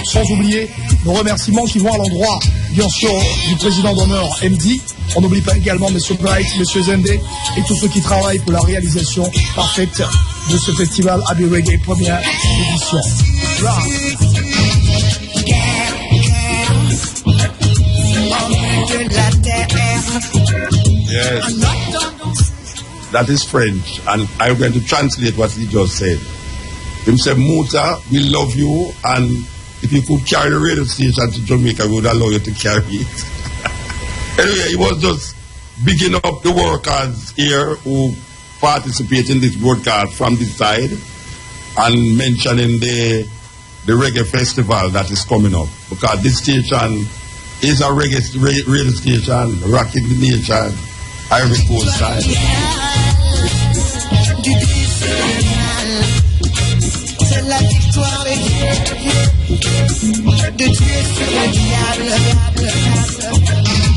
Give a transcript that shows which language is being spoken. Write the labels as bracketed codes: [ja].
[fr] Sans oublier nos remerciements qui vont à l'endroit bien sûr du président d'honneur MD. On n'oublie pas également Monsieur Bright, Monsieur Zende et tous ceux qui travaillent pour la réalisation parfaite de ce festival Abbey Reggae première édition. Là. [en] Yes, that is French, and I'm going to translate what he just said. He said, Muta, we love you, and if you could carry the radio station to Jamaica, we would allow you to carry it. Anyway, he was just bigging up the workers here who participate in this broadcast from this side, and mentioning the reggae festival that is coming up, because this station is a reggae radio station, rocking the nation, Ivory Coast side. [fr] C'est la victoire de Dieu sur le diable.